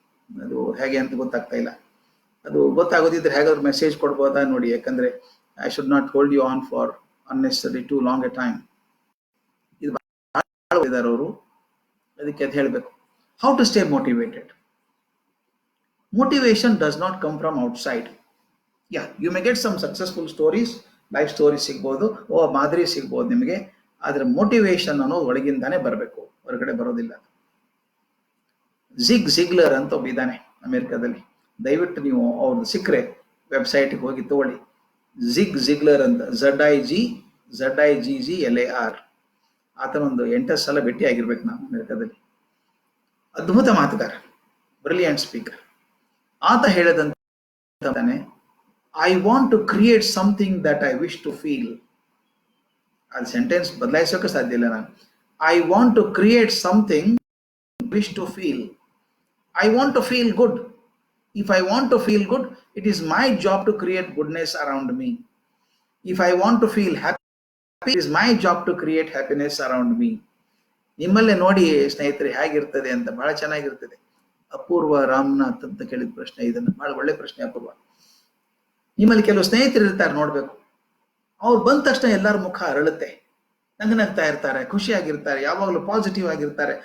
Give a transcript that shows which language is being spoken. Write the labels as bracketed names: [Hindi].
[Kannada] ಅದು ಹೇಗೆ ಅಂತ ಗೊತ್ತಾಗ್ತಾ ಇಲ್ಲ. ಅದು ಗೊತ್ತಾಗೋದಿದ್ರೆ ಹೇಗಾದ್ರೂ ಮೆಸೇಜ್ ಕೊಡ್ಬೋದಾ ನೋಡಿ, ಯಾಕಂದ್ರೆ [English] I should not hold you on for unnecessary too long a time. [Kannada] ಇದು ಇದ್ದಾರೆ ಅವರು, ಅದಕ್ಕೆ ಅದು ಹೇಳಬೇಕು. [English] How to stay motivated. Motivation does not come from outside. Yeah, you may get some successful stories, [Kannada] life stories ಸಿಗ್ಬೋದು, ಮಾದರಿ ಸಿಗ್ಬೋದು ನಿಮಗೆ, ಆದ್ರೆ ಮೋಟಿವೇಶನ್ ಅನ್ನೋದು ಒಳಗಿಂದಾನೇ ಬರಬೇಕು, ಹೊರಗಡೆ ಬರೋದಿಲ್ಲ. ಜಿಗ್ಲರ್ ಅಂತ ಒಬ್ಬ ಇದ್ದಾನೆ ಅಮೆರಿಕದಲ್ಲಿ, ದಯವಿಟ್ಟು ನೀವು ಅವ್ರದ್ದು ಸಿಕ್ಕರೆ ವೆಬ್ಸೈಟ್ಗೆ ಹೋಗಿ ತಗೊಳ್ಳಿ. ಜಿಗ್ಲರ್ ಅಂತ, ZIGGLAR. ಆತನೊಂದು 8 ಸಲ ಭೇಟಿ ಆಗಿರ್ಬೇಕು ನಾನು ಅಮೆರಿಕದಲ್ಲಿ. ಅದ್ಭುತ ಮಾತುಗಾರ, ಬ್ರಿಲಿಯಂಟ್ ಸ್ಪೀಕರ್. ಆತ ಹೇಳದಂತಾನೆ, [English] I want to create something that I wish to feel. [Kannada] ಅದು ಸೆಂಟೆನ್ಸ್ ಬದಲಾಯಿಸೋಕೆ ಸಾಧ್ಯ ಇಲ್ಲ ನಾನು. [English] I want to create something wish to feel. I want to feel good. If I want to feel good, it is my job to create goodness around me. If I want to feel happy, it is my job to create happiness around me. [Kannada] ನಿಮ್ಮಲ್ಲೇ ನೋಡಿ ಸ್ನೇಹಿತರೆ ಹೇಗಿರ್ತದೆ ಅಂತ, ಬಹಳ ಚೆನ್ನಾಗಿರ್ತದೆ. ಅಪೂರ್ವ ರಾಮನಾಥ್ ಅಂತ ಕೇಳಿದ ಪ್ರಶ್ನೆ, ಇದನ್ನು ಬಹಳ ಒಳ್ಳೆ ಪ್ರಶ್ನೆ ಅಪೂರ್ವ. ನಿಮ್ಮಲ್ಲಿ ಕೆಲವು ಸ್ನೇಹಿತರು ಇರ್ತಾರೆ, ನೋಡ್ಬೇಕು, ಅವ್ರು ಬಂದ ತಕ್ಷಣ ಎಲ್ಲರ ಮುಖ ಅರಳುತ್ತೆ, ನಗ್ತಾ ಇರ್ತಾರೆ, ಖುಷಿಯಾಗಿರ್ತಾರೆ, ಯಾವಾಗಲೂ ಪಾಸಿಟಿವ್ ಆಗಿರ್ತಾರೆ.